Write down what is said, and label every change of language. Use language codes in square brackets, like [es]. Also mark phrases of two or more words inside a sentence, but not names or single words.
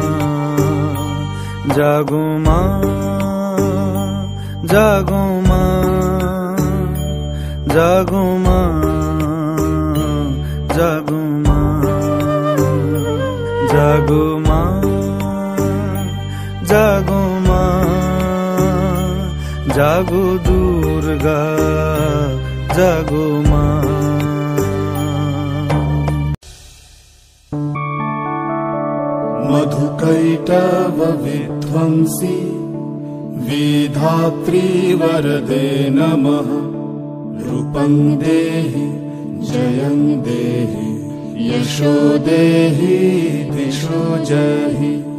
[bn] জাগো মা, জাগো মা, জাগো মা, জাগো মা, জাগো মা, জাগো মা, জাগো দুর্গা, জাগো মা। [sa] मधुकैटव विध्वंसी विधात्री वरदे नमः। रूपं देहि जयं देहि यशो देहि दिशो जहि।